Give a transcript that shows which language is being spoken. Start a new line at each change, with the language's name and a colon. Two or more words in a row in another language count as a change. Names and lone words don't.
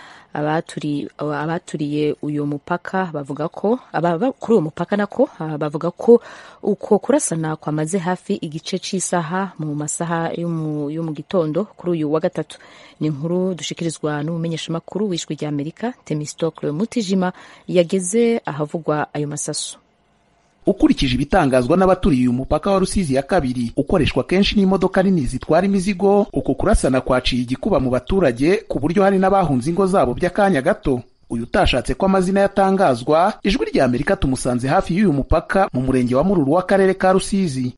Rundi: Abaturiye uyu mupaka bavuga ko kuri uwo mupaka nako bavuga ko uko kurasana kwamaze hafi igice c'isaha mu masaha yo mu gitondo kuri uyu wa gatatu. Ni inkuru dushikirizwa n'umumenyeshamakuru w'Ijwi ry'Amerika Temistocle Mutijima yageze ahavugwa ayo masasu.
Kinyarwanda: Ukurikije ibitangazwa n'abaturiye umupaka wa Rusizi ya kabiri ukoreshwa kenshi n'imodoka nini zitwara imizigo, uko kurasana kwaciye igikuba mu baturage ku buryo hari n'abahunze ingo zabo by'akanya gato. Uyu utashatse ko amazina yatangazwa, Ijwi ry'Amerika tumusanze hafi y'uyu mupaka mu murenge wa Mururu w'akarere ka Rusizi.